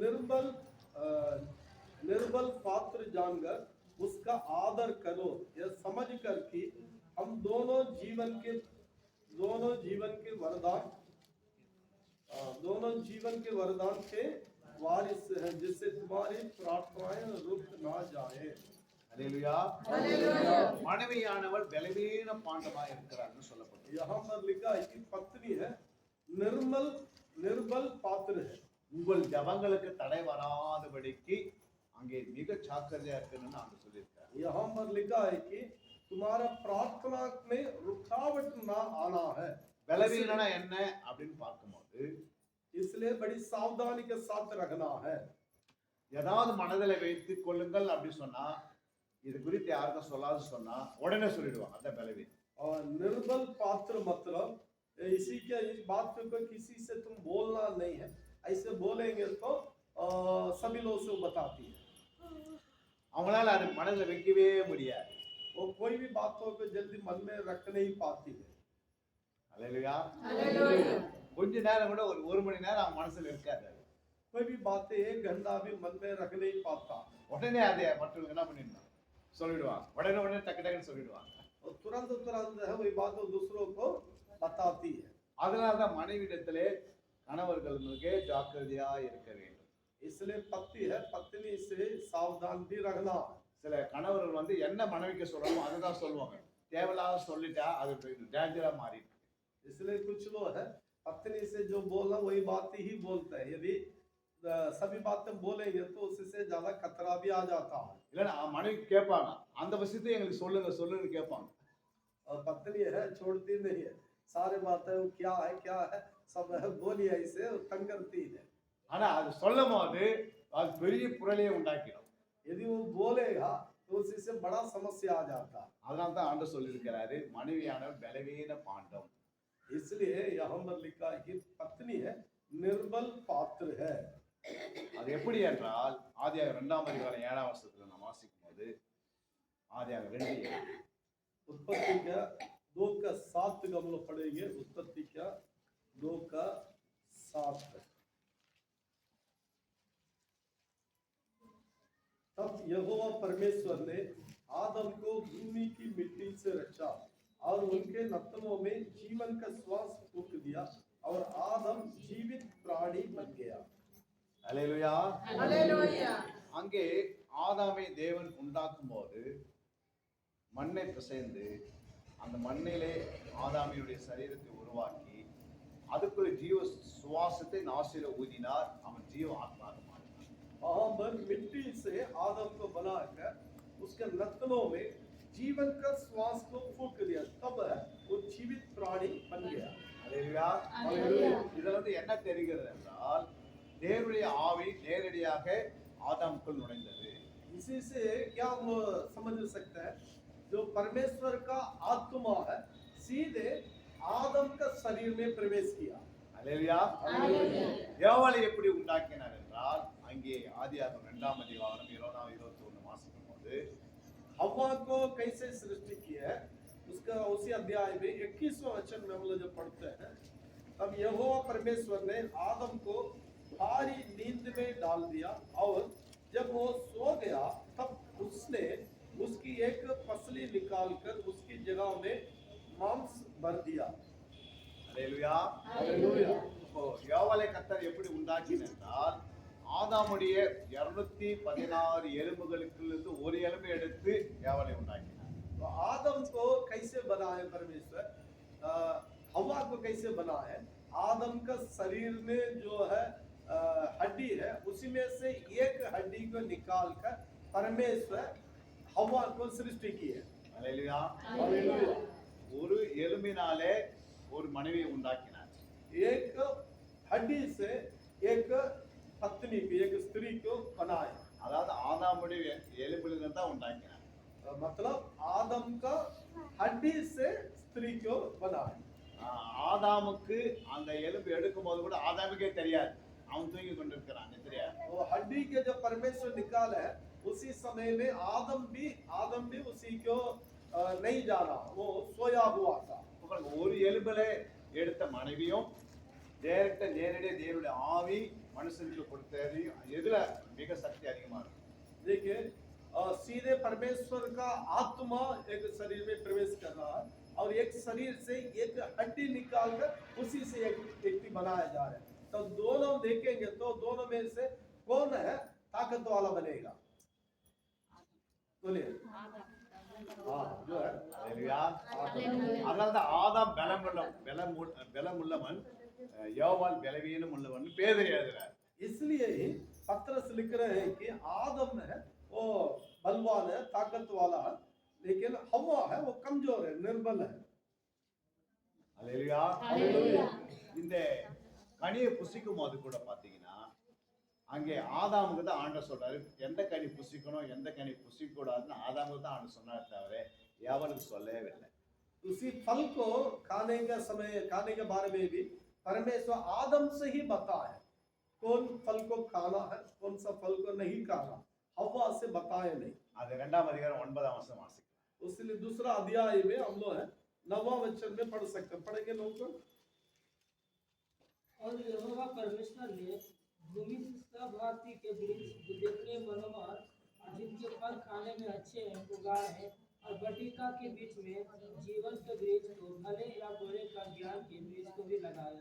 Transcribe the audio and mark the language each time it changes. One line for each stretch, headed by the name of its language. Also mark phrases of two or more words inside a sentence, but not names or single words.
Hindi: निर्बल पात्र जानकर उसका आदर करो, यह समझ कर कि हम दोनों जीवन के वरदान के वारिस हैं, जिससे तुम्हारी प्रार्थनाएं रुक ना जाए।
Tamil: அல்லேலூயா. அல்லேலூயா. மனைவியானவள் பலவீன பாண்டமாக இருக்கிறார்னு சொல்லப்படுது.
Hindi: यहाँ पर लिखा है कि पत्नी है निर्मल निर्बल पात्र है।
Tamil: உங்கள் ஜபங்களுக்கு தடை வராதபடிக்கு அங்கே மிக ஜாக்கிரதையா இருக்கணும்னு ஆண்டு சொல்லியிருக்காரு.
Hindi: यहाँ पर लिखा है कि तुम्हारा प्रार्थना में रुकावट ना आना है,
Tamil: பலவீனம்னா என்ன அப்படின்னு பார்க்கும்போது
Hindi: इसलिए बड़ी सावधानी के साथ रखना है।
Tamil: ஏதாவது மனதில் வைத்துக் கொள்ளுங்கள் அப்படின்னு சொன்னா இது குறித்து யாருக்கும் சொல்லாது சொன்னா உடனே சொல்லிடுவாங்க அந்த பலவீனம்.
Hindi: और निर्बल पात्र मतलब इसी के इस बात को किसी से तुम बोलना नहीं है, ऐसे बोलेंगे तो सभी लोग से बताती है।
Tamil: அவங்களால அது மனதில் வைக்கவே முடியாது.
Hindi: वो कोई भी बातों को जल्दी मन में रख नहीं पाती है।
Tamil: அல்லேலூயா.
English: Hallelujah.
Tamil: கொஞ்ச நேரம் கூட ஒரு மணி நேரம் அவங்க மனசுல இருக்காது.
Hindi: कोई भी बातें 1 घंटा भी मन में रख नहीं पाता,
Tamil: உடனே அதை மற்றவங்க என்ன பண்ணிடணும் சொல்லிடுவாங்க. உடனே டக்கு டக்குன்னு சொல்லிடுவாங்க.
Hindi: और तुरंत तुरंत है वही बात दूसरों को बताती है।
Tamil: அதனாலதான் மனைவியிடத்திலே கணவர்கள் மிக ஜாக்கிரதையா இருக்க வேண்டும்.
Hindi: इसलिए पति है, पत्नी से सावधान भी रखना है।
Tamil: சில கணவர்கள் வந்து என்ன மனைவிக்கு சொல்றோமோ அதை தான் சொல்லுவாங்க. தேவையில்லாத சொல்லிட்டா அது டேஞ்சரா மாறிடும்.
Hindi: इसलिए कुछ लोग है पत्नी से जो बोलना वही बात ही बोलते हैं। यदि सभी बातें बोलेंगे तो उससे ज्यादा खतरा भी आ जाता है।
Tamil: இல்லைன்னா மனைவி கேட்பாங்க அந்த விஷயத்தை எங்களுக்கு சொல்லுங்க கேட்பாங்க.
Hindi: और पत्नी है छोड़ती नहीं है, सारे बातें क्या है सब है बोलिए, ऐसे तंग करती है।
Tamil: ஆனா அது சொல்லும் போது அது பெரிய புரளியை உண்டாக்கிடும்.
Hindi: यदि वो बोलेगा तो उसी से बड़ा समस्या आ जाता है।
Tamil: அதனால தான் ஆண்டவர் சொல்லியிருக்கிறாரு மனைவியானவர் பலவீன பாண்டம்.
Hindi: इसलिए यहाँ पर लिखा है कि पत्नी है निर्बल पात्र है।
Tamil: அது எப்படி என்றால் ஆதியாகமம் 2ஆம் அதிகாரம் 7ஆம் வசனத்துல நாம் வாசிக்கும் போது ஆதியாகமம் 2:7
Hindi: उत्पत्ति का 2:7 का हम लोग पढ़ेंगे। उत्पत्ति का 2:7। तब यहोवा परमेश्वर ने आदम को भूमि की मिट्टी से रचा और उनके नथनों में जीवन का श्वास फूंक दिया और आदम जीवित प्राणी बन गया।
Tamil: அல்லேலூயா.
English: Hallelujah.
Tamil: அங்கே ஆதாமை தேவன் உண்டாக்கும் போது மண்ணை பிசைந்து அந்த மண்ணிலே ஆதாமியுடைய சரீரத்தை உருவாக்கி அதுக்குள்ள ஜீவ சுவாசத்தை நாசில ஊதினார். அவன் ஜீவ ஆத்மாக மாறினான்.
Hindi: वहां पर मिट्टी से आदम को बनाकर उसके नथनों में जीवन का श्वास को फूंक दिया, तब वो जीवित प्राणी बन गया।
Tamil: அல்லேலூயா.
English: Hallelujah.
Tamil: இதுல வந்து என்ன தெரிகிறது என்றால் தேவனுடைய ஆவி நேரடியாக ஆதாமுக்குள் நுழைந்தது.
Hindi: इसी से क्या हम समझ सकते हैं, जो परमेश्वर का आत्मा है सीधे आदम का शरीर में प्रवेश किया।
Tamil: அல்லேலூயா.
English: Hallelujah.
Tamil: ஏவாளை எப்படி உண்டாக்கினார் என்றால் அங்கே ஆதியாகமம் 2ஆம் அதிகாரம் 20-21 வாசிக்கும் போது
Hindi: हवा को कैसे सृष्टि किया है उसका उसी अध्याय में 21वां वचन में हम लोग जब पढ़ते हैं, तब यहोवा परमेश्वर ने आदम को भारी नींद में डाल दिया और जब वो सो गया तब उसने उसकी एक पसली निकालकर उसकी जगह में मांस भर दिया।
Tamil: அல்லேலூயா.
Hindi: हालेलुया।
Tamil: இப்போ ஏவாளை கர்த்தர் எப்படி உண்டாக்கினார் என்றால் ஆதாமுடைய 216 எலும்புகளுக்குள்ளிருந்து ஒரு எலும்பை எடுத்து ஏவாளை உண்டாக்கினார்.
Hindi: तो आदम को कैसे बनाए परमेश्वर, हवा को कैसे बनाए? आदम का शरीर में जो है हड्डी है, उसी में से एक हड्डी को निकाल कर परमेश्वर हवा को सृष्टि की है।
Tamil: அல்லேலூயா.
Hindi: हालेलुया।
Tamil: ஒரு எலும்பினாலே ஒரு மனைவியை உண்டாக்கினார்.
Hindi: एक हड्डी से एक पत्नी को, एक स्त्री को बनाए।
Tamil: அதாவது ஆதாமுடைய எலும்பிலிருந்து தான் உண்டாக்கினார்.
Hindi: मतलब आदम का हड्डी से स्त्री को बनाए।
Tamil: ஆதாமுக்கு அந்த எலும்பு எடுக்கும் போது கூட ஆதாமுக்கே தெரியாது, அவன் தூங்கி கொண்டிருக்கிறான் நித்ரையா.
Hindi: वो हड्डी के जब परमेश्वर निकाले उसी समय में आदम भी उसी को नहीं जाना, वो सोया हुआ था।
Tamil: ஒரு எலும்புல எடுத்த மனைவியும் நேரடியாக தேவனுடைய ஆவி மனுஷனுக்கு கொடுத்ததையும் எதுல மிக சக்தி அதிகமா இருக்கும்?
Hindi: देखिए सीधे परमेश्वर का आत्मा एक शरीर में प्रवेश कर रहा है और एक शरीर से एक हड्डी निकालकर उसी से एक व्यक्ति बनाया जा रहा है। तो दोनों देखेंगे तो दोनों में से कौन है ताकत वाला बनेगा? बोलिए। हाँ, जो है
Tamil: அல்லேலூயா. அதனாலதான் ஆதாம் பலமுள்ளவன், யோவான் பலவீனம் உள்ளவன் பேதுரு எழுதுறார்.
Hindi: इसलिए ही पतरस लिख रहे हैं कि आदम है वो बलवान है, ताकत वाला है, लेकिन हवा है वो कमजोर है, निर्बल है।
Tamil: அல்லேலூயா.
English: Hallelujah.
Tamil: இந்த கனியை புசிக்கும் போது கூட பாத்தீங்கன்னா அங்கே ஆதாமுக்கு தான் ஆண்டவர் சொல்றாரு எந்த கனி புசிக்கணும் எந்த கனி புசிக்க கூடாதுன்னு ஆதாமுக்கு தான் ஆண்டவர் சொன்னார் தவிர எவனுக்கு சொல்லவே இல்லை.
Hindi: उसी फल को खाने का समय, खाने के बारे में भी परमेश्वर आदम से ही बताया कौन फल को खाना है, कौन सा फल को नहीं खाना, हवा से बताया नहीं।
Tamil: அது 2ஆம் அதிகாரம் 9ஆம் வசனம் வாசிக்கலாம்.
Hindi: इसलिए दूसरा अध्याय में हम लोग है 9वां वचन में पढ़ सकते हैं, पढ़ेंगे लोग। और यहोवा परमेश्वर ने भूमि से सब भांति के वृक्ष जो देखने मनोहर और जिनके फल खाने में अच्छे हैं उगाए हैं, और बटिका के बीच में जीवन के वृक्ष को भले या बुरे का ज्ञान के वृक्ष को भी लगाया।